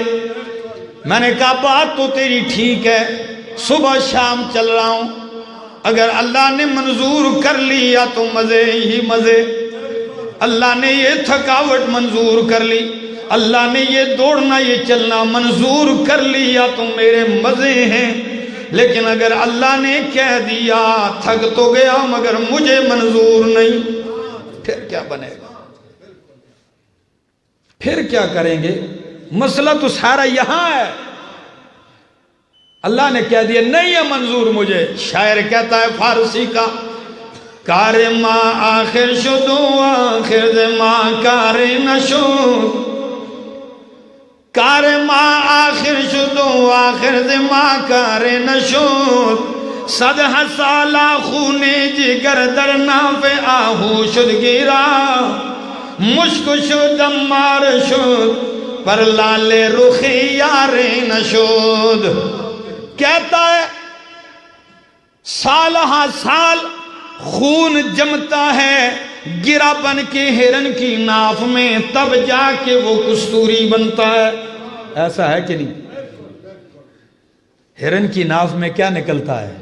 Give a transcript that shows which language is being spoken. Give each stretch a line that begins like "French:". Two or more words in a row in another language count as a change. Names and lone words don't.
Urdu: میں نے کہا بات تو تیری ٹھیک ہے، صبح شام چل رہا ہوں، اگر اللہ نے منظور کر لیا تو مزے ہی مزے، اللہ نے یہ تھکاوٹ منظور کر لی، اللہ نے یہ دوڑنا یہ چلنا منظور کر لیا تو میرے مزے ہیں، لیکن اگر اللہ نے کہہ دیا تھک تو گیا مگر مجھے منظور نہیں، پھر کیا بنے گا، پھر کیا کریں گے؟ مسئلہ تو سارا یہاں ہے، اللہ نے کہہ دیا نہیں ہے منظور مجھے۔ شاعر کہتا ہے فارسی کا،
Persian: کار ما آخر شدو آخر دے ما کار نشود، کار ما آخر شدو آخر دے ما کار نشود، صد سالہ خون جگر در ناف آہو شد گیرا، مشک شد مار شد پر لال رخ یار نشود۔
Urdu: کہتا ہے سال ہاں سال خون جمتا ہے گرا بن کے ہرن کی ناف میں، تب جا کے وہ کستوری بنتا ہے، ایسا ہے کہ نہیں؟ ہرن کی ناف میں کیا نکلتا ہے؟